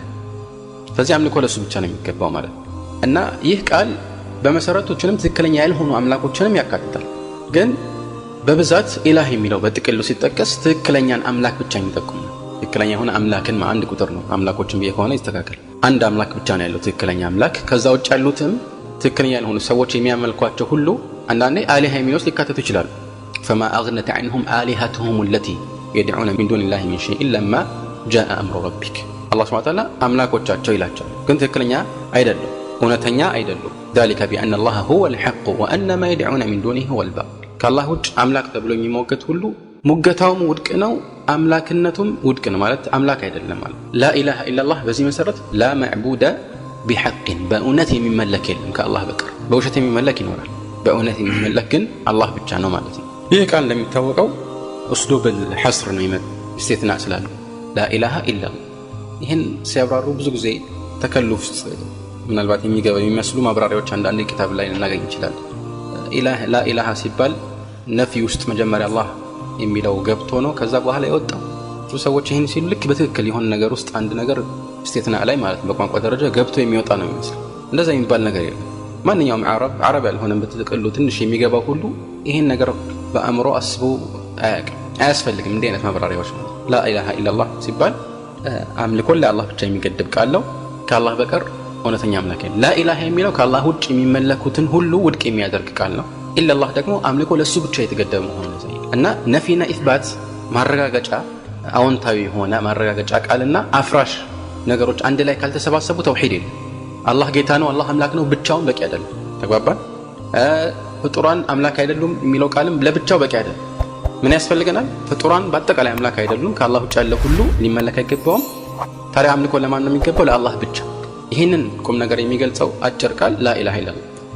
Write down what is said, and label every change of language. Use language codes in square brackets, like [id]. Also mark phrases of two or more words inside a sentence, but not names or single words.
[am] ስለዚህ አምልኮ ለሱ ብቻ ነው የሚገባው ማለት ነው። እና ይህ ቃል በመሰረቶችንም ትክክለኛ ያልሆኑ አምላኮችንም ያካትታል። ግን በብዛት ኢላህ የሚለው በጥቅሉ ሲጠቀስ ትክክለኛን አምላክ ብቻ የሚጠቁም ነው። ትክክለኛ የሆነ አምላክን አንድ ቁጥር ነው። አምላኮችን ቢሆን ይስተካከል። አንድ አምላክ ብቻ ነው ያለው ትክክለኛ አምላክ። ከዛ ውጭ ያሉትም ትክክለኛ ያልሆኑ ሰዎች የሚያመልኳቸው ሁሉ አንዳንዴ አሊሃ የሚለው ሊካተቱ ይችላሉ። [ar] فما أغنت عنهم آلهتهم التي يدعون من دون الله من شيء إلا ما جاء أمر ربك الله سبحانه وتعالى [am] አምላኮቻቸው ይላቸዋል። ግን ትክክለኛ አይደሉም፣ እውነተኛ አይደሉም። [ar] ذلك بأن الله هو الحق وأن ما يدعون من دونه هو الباطل [am] ከአላህ ውጭ አምላክ ተብሎ የሚሞገት ሁሉ ሙገታውም ውድቅ ነው፣ አምላክነቱም ውድቅ ነው ማለት አምላክ አይደለም ማለት። [ar] لا إله إلا الله [am] በዚህ መሰረት [ar] لا معبود بحق [am] በእውነት የሚመለክ የለም ከአላህ በቀር። በውሸት የሚመለክ ይኖራል፣ በእውነት የሚመለክ ግን አላህ ብቻ ነው ማለት ነው። ይህ ቃል እንደሚታወቀው [ar] اسلوب الحصر [am] ነው استثناء ስላለው [ar] لا إله إلا الله [am] ይህን ሲያብራሩ ብዙ ጊዜ ተከሉፍ ምናልባት የሚገባ የሚመስሉ ማብራሪያዎች አንዳንድ ኪታብ ላይ እናገኝ ይችላል። ኢላህ [ar] لا إله [am] ሲባል ነፊ ውስጥ መጀመሪያ አላህ የሚለው ገብቶ ነው ከዛ በኋላ የወጣው። ብዙ ሰዎች ይህን ሲሉ ልክ በትክክል የሆነ ነገር ውስጥ አንድ ነገር استثناء ላይ ማለት በቋንቋ ደረጃ ገብቶ የሚወጣ ነው የሚመስለው። እንደዛ የሚባል ነገር የለም። ማንኛውም አረብ ያልሆነም በትክክሉ ትንሽ የሚገባው ሁሉ ይህን ነገር በአእምሮ አስቦ አያስፈልግም። እንዲህ አይነት ማብራሪያዎች ነው። [ar] لا إله إلا الله [am] ሲባል አምልኮ ለአላህ ብቻ የሚገድብ ቃል ነው። ከአላህ በቀር እውነተኛ አምላክ የለም። [ar] لا إله [am] የሚለው ከአላህ ውጭ የሚመለኩትን ሁሉ ውድቅ የሚያደርግ ቃል ነው። [ar] إلا الله [am] ደግሞ አምልኮ ለሱ ብቻ የተገደበ መሆኑን ያሳያል። እና ነፊና ኢስባት ማረጋገጫ አዎንታዊ ሆነ ማረጋገጫ ቃልና አፍራሽ ነገሮች አንድ ላይ ካልተሰባሰቡ ተውሂድ የለም። አላህ ጌታ ነው፣ አላህ አምላክ ነው ብቻውን በቂ አይደለም። ተግባባን? ፍጡራን አምላክ አይደሉም የሚለው ቃልም ለብቻው በቂ አይደለም። ምን ያስፈልገናል? ፍጡራን በአጠቃላይ አምላክ አይደሉም፣ ከአላህ ውጭ ያለ ሁሉ ሊመለክ አይገባውም። ታዲያ አምልኮ ለማን ነው የሚገባው? ለአላህ ብቻ። ይህንን ቁም ነገር የሚገልጸው አጭር ቃል [ar] لا إله إلا الله